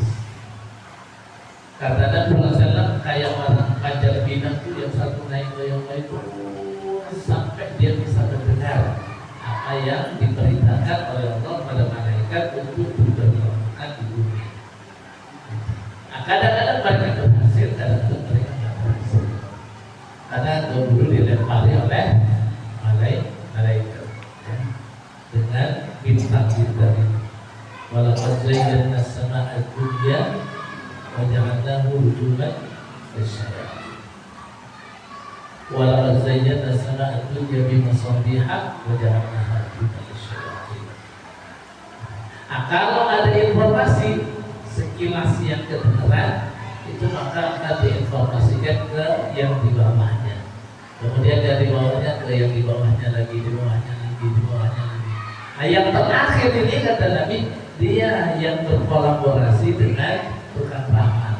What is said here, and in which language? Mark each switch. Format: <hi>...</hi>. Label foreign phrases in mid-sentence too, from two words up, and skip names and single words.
<id>Kata Nabi SAW, kayak orang panjat pinang itu yang satu naik ke yang lain sampai dia bisa mendengar apa yang diperintahkan oleh Allah pada malaikat untuk diberlakukan di bumi. Kadang-kadang mereka berhasil, kadang-kadang mereka tidak berhasil. Karena dulu dilempari oleh malaikat dengan bintang-bintang itu.</id> <ar>ولقد زينا السماء الدنيا وجعلناه رجوما للشياطين. ولقد زينا السماء الدنيا بمصابيح وجعلناها رجوما للشياطين.</ar> <id>Kalau ada informasi sekilas yang kedengaran, itu maka akan diinformasikan ke yang di bawahnya. Kemudian dari bawahnya ke yang di bawahnya lagi, di bawahnya lagi, di bawahnya lagi. Nah, yang terakhir ini kata Nabi, dia yang berkolaborasi dengan tukang ramal.</id>